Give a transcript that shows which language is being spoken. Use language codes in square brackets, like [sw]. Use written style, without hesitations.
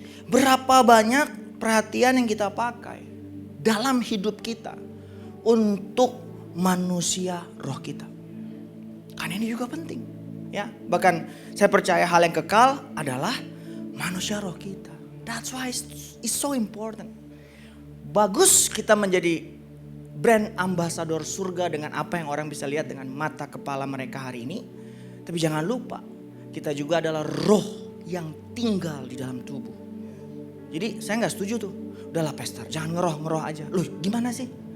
[id] Berapa banyak perhatian yang kita pakai dalam hidup kita untuk manusia roh kita. Karena ini juga penting. Ya, bahkan saya percaya hal yang kekal adalah manusia roh kita. [en] That's why it's so important. [id] Bagus kita menjadi brand ambassador surga dengan apa yang orang bisa lihat dengan mata kepala mereka hari ini. Tapi jangan lupa, kita juga adalah roh yang tinggal di dalam tubuh. Jadi saya gak setuju tuh. Udahlah pastor, jangan ngeroh aja. Loh gimana sih?